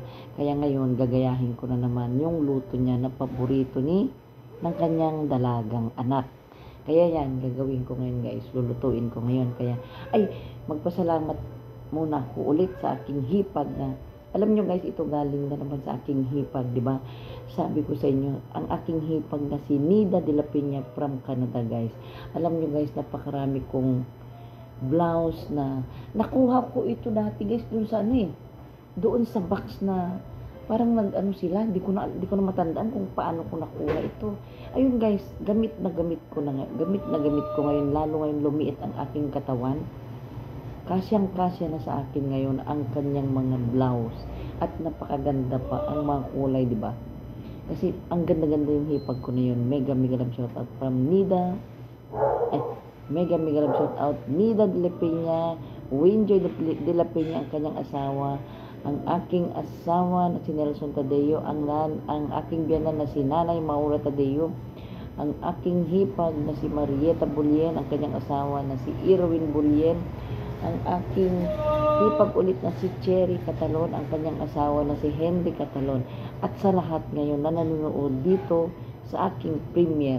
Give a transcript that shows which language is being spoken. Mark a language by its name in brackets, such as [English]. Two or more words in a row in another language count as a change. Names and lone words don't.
[Filipino] Kaya ngayon, gagayahin ko na naman yung luto niya na paborito ng kanyang dalagang anak. Kaya yan, gagawin ko ngayon guys. Lulutuin ko ngayon. Kaya, magpasalamat muna ako ulit sa aking hipag na, alam nyo guys, ito galing na naman sa aking hipag, di ba? Sabi ko sa inyo, ang aking hipag na si Nida de la Peña from Canada guys. Alam nyo guys, napakarami kong blouse na nakuha ko ito dati guys doon sa box na parang sila, di ko na matandaan kung paano ko nakuha ito. Ayun guys, gamit na gamit ko ngayon, lalo ngayon lumiit ang aking katawan. Kasyang-kasya na sa akin ngayon ang kanyang mga blouse at napakaganda pa ang mga kulay, di ba? Kasi ang ganda-ganda yung hipag ko na yun. [English] Mega love shout out from Nida. Mega love shout out [Filipino] Nida de la Peña, Winjoy de la Peña ang kanyang asawa, ang aking asawa na si Nelson Tadeo, ang aking biyanan na si Nanay Maura Tadeo, ang aking hipag na si Marieta Bulien, ang kanyang asawa na si Irwin Bulien, ang aking hipag ulit na si Cherry Catalon, ang kanyang asawa na si Henry Catalon, at sa lahat ngayon na nanonood dito sa aking premiere.